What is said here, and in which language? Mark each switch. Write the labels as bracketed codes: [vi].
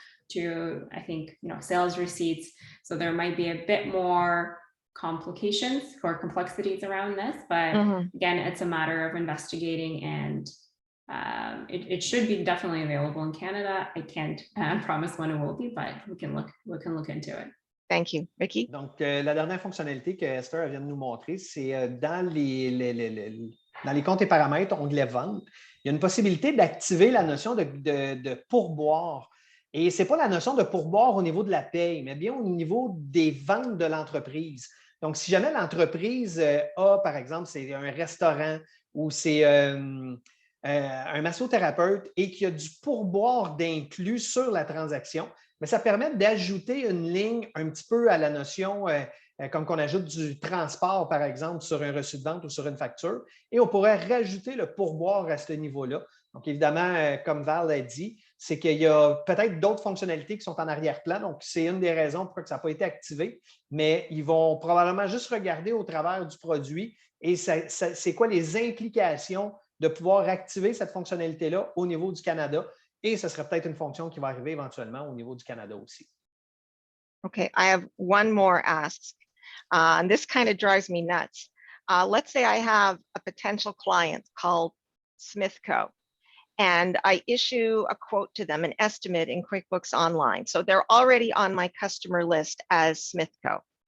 [en] So to, I think, sales receipts. So there might be a bit more complications or complexities around this, but again, it's a matter of investigating, and it should be definitely available in Canada. I can't promise when it will be, but we can look into it. Thank you. Ricky? [fr] Donc, la dernière fonctionnalité que Esther vient de nous montrer, c'est dans les comptes et paramètres, onglet vente, il y a une possibilité d'activer la notion de pourboire. Et ce n'est pas la notion de pourboire au niveau de la paye, mais bien au niveau des ventes de l'entreprise. Donc, si jamais l'entreprise a, par exemple, c'est un restaurant ou c'est un massothérapeute et qu'il y a du pourboire d'inclus sur la transaction, mais ça permet d'ajouter une ligne un petit peu à la notion, comme qu'on ajoute du transport, par exemple, sur un reçu de vente ou sur une facture, et on pourrait rajouter le pourboire à ce niveau-là. Donc, évidemment, comme Val l'a dit, c'est qu'il y a peut-être d'autres fonctionnalités qui sont en arrière-plan. Donc, c'est une des raisons pourquoi ça n'a pas été activé, mais ils vont probablement juste regarder au travers du produit et c'est quoi les implications de pouvoir activer cette fonctionnalité-là au niveau du Canada. Et ce serait peut-être une fonction qui va arriver éventuellement au niveau du Canada aussi. [en] Okay, I have one more ask, and this kind of drives me nuts. Let's say I have a potential client called Smithco, and I issue a quote to them, an estimate in QuickBooks Online. So they're already on my customer list as Smithco.